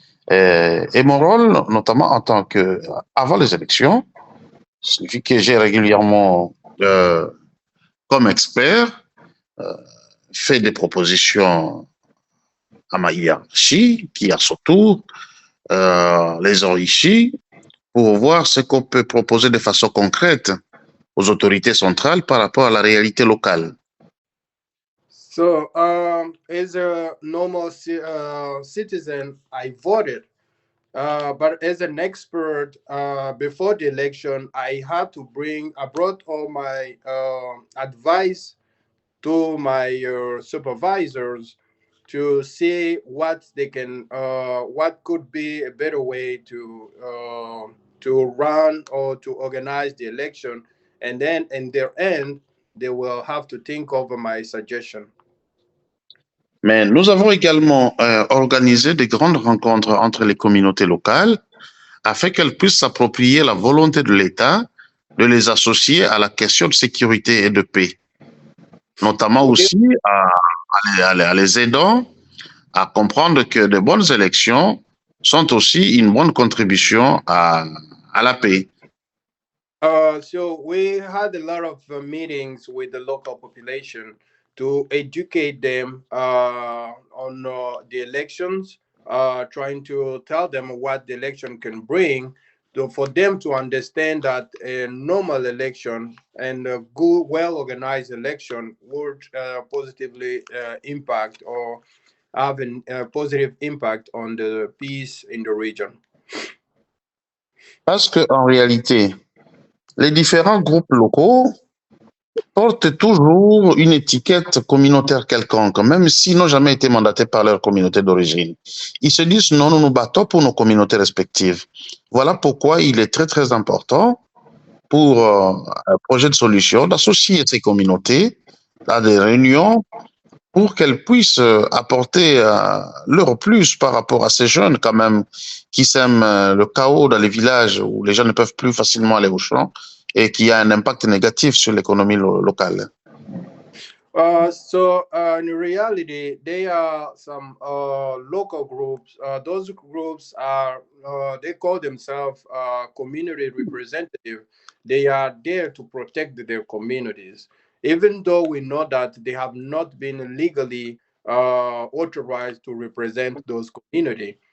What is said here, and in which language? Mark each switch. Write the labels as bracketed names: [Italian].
[French] Et mon rôle, notamment en tant que, avant les élections, signifie que j'ai régulièrement, comme expert, fait des propositions à ma hiérarchie, qui a surtout les enrichit pour voir ce qu'on peut proposer de façon concrète aux autorités centrales par rapport à la réalité locale. [English] So, as a normal citizen, I voted. But as an expert, before the election, I brought all my advice to my supervisors to see what what could be a better way to run or to organize the election, and then in their end, they will have to think over my suggestion. [French] Mais nous avons également organisé de grandes rencontres entre les communautés locales afin qu'elles puissent s'approprier la volonté de l'État de les associer à la question de sécurité et de paix, notamment aussi à les aidant à comprendre que de bonnes élections sont aussi une bonne contribution à la paix. [English] So we had a lot of meetings with the local population to educate them on the elections, trying to tell them what the election can bring, for them to understand that a normal election and a good, well organized election would positively impact or have a positive impact on the peace in the region. [French] Parce qu'en réalité, les différents groupes locaux portent toujours une étiquette communautaire quelconque, même s'ils n'ont jamais été mandatés par leur communauté d'origine. Ils se disent non, nous nous battons pour nos communautés respectives. Voilà pourquoi il est très, très important pour un projet de solution d'associer ces communautés à des réunions pour qu'elles puissent apporter leur plus par rapport à ces jeunes quand même qui sèment le chaos dans les villages où les gens ne peuvent plus facilement aller au champ et qui a un impact négatif sur l'économie locale. [English] In reality, there are some local groups. Those groups are, they call themselves community representative. They are there to protect their communities, even though we know that they have not been legally authorized to represent those community.